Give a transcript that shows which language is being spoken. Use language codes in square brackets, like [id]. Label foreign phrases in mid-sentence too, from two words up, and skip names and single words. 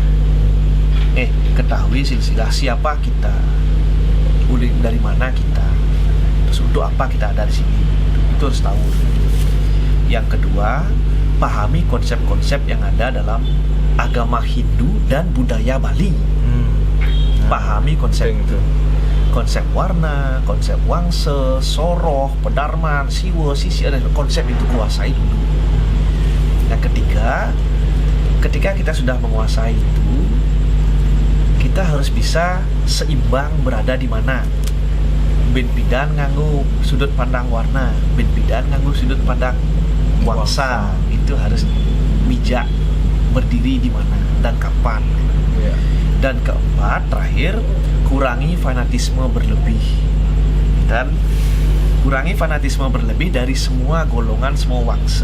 [id] Ketahui silsilah, siapa kita, dari mana kita, terus untuk apa kita ada di sini. Itu harus tahu. Yang kedua, pahami konsep-konsep yang ada dalam agama Hindu dan budaya Bali. Pahami konsep itu. Konsep warna, konsep wangse, soroh, pedarman, siwa, sisi, ada konsep itu kuasai dulu. Yang ketiga, ketika kita sudah menguasai itu, kita harus bisa seimbang berada di mana. [ban] Ben pidan nganggo [id] sudut pandang warna, [ban] ben pidan nganggo [id] sudut pandang wangsa. Itu harus bijak berdiri di mana dan kapan. Dan keempat, terakhir, kurangi fanatisme berlebih. Dan kurangi fanatisme berlebih dari semua golongan, semua wangsa.